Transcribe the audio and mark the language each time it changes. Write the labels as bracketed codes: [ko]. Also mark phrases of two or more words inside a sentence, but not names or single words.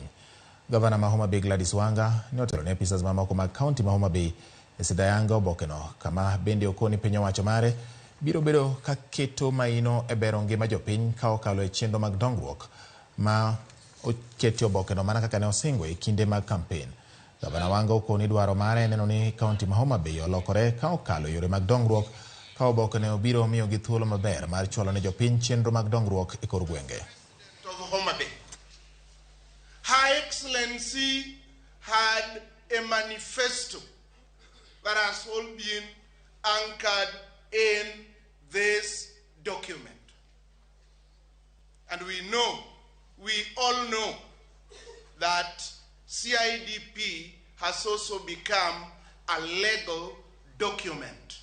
[luo] Gavana ma Homa Bay Gladys Wanga ne otelo ne apisas mamoko mag kaonti ma Homa Bay e sidayanga oboke no, kama bende okoni piny owacho mare biro bedo ka keto maino e bero ngima jopiny ka okalo e chenro mag dongruok ma oketi oboke no mana kaka ne osingo e kinde mag kampen. Gavana Wanga okoni dwaro mare neno ni kaonti ma Homa Bay olokore ka okalo yore mag dongruok ka oboke ne obiro miyo gi thuolo maber mar chwalo ne jopiny chenro mag dongruok e kor gwenge. [en] Her Excellency had a manifesto that has all been anchored in this document. And we all know that CIDP has also become a legal document.